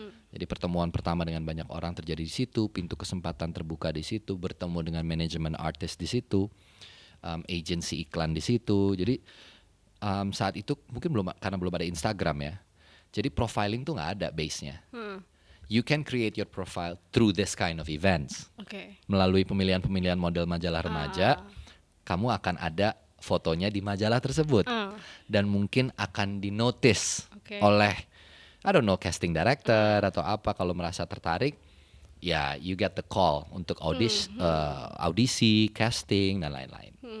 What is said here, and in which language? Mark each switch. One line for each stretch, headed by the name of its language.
Indonesian: Jadi pertemuan pertama dengan banyak orang terjadi di situ, pintu kesempatan terbuka di situ, bertemu dengan manajemen artis di situ, agensi iklan di situ. Jadi saat itu mungkin karena belum ada Instagram ya. Jadi profiling tuh nggak ada base-nya.
English: You can create your profile through this kind of events.
Indonesian: Melalui pemilihan model majalah remaja, kamu akan ada fotonya di majalah tersebut dan mungkin akan dinotice oleh
English: I don't know
Indonesian: casting director atau apa. Kalau merasa tertarik ya
English: you get the call
Indonesian: untuk audisi, casting dan lain-lain.